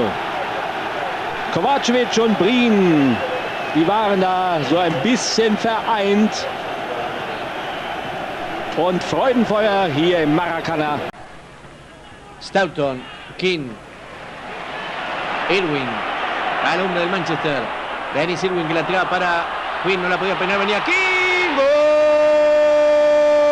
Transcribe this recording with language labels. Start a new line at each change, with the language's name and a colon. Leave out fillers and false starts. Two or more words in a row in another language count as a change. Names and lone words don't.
German: Kovacevic und Breen, die waren da so ein bisschen vereint. Und Freudenfeuer hier im Maracana.
Spanish: Staunton, Keane, Irwin, al hombre del Manchester. Dennis Irwin que la tiraba para Quinn, no la podía peinar, venía Keane, ¡gol!